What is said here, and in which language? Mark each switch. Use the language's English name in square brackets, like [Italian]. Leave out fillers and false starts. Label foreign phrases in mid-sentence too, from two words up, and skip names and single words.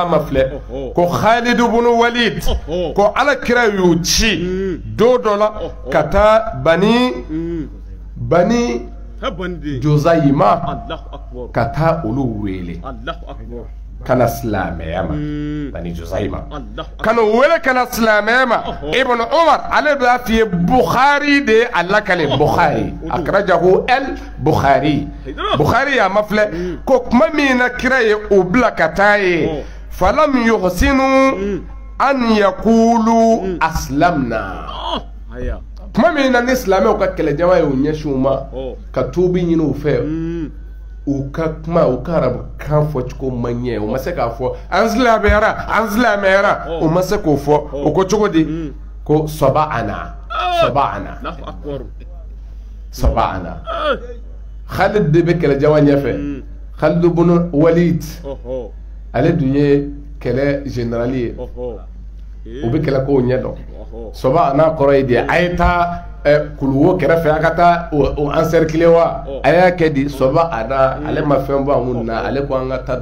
[Bambara] ma filɛ ko Khalid bin Walid ko ala kira y'u ci don dɔ la ka taa bani Juzayma ka taa olu wele kana silamɛya ma bani Juzayma kana wele kana silamɛya ma Ibn Umar ale b'a f'i ye Bukhari de a lakale Bukhari [Arabic] أخرجه البخاري [Bambara] Bukhari y'a mafilɛ ko kuma min na kira ye o bila ka taa ye [Arabic] فلم يحسنوا أن يقولوا أسلمنا [Bambara] kuma min na ni silamɛw ka kɛlɛjama ye o ɲɛsin u ma ka tuubi ɲini u fɛ u ka kuma u ka arabu kan fɔ cogo man ɲɛ u ma se k'a fɔ an silamɛyara u ma se k'o fɔ o ko cogo di ko saba'ana Khalid de bɛ kɛlɛjama ɲɛfɛ Khalid ibn Walid ale dun ye kɛlɛ général ye u bɛ kɛlɛ kow ɲɛ dɔn saba'ana kɔrɔ ye di a ye taa kuluwo kɛrɛfɛ a ka taa o encercler wa a y'a kɛ di saba'ana ale ma fɛn bɔ an kun na ale ko an ka taa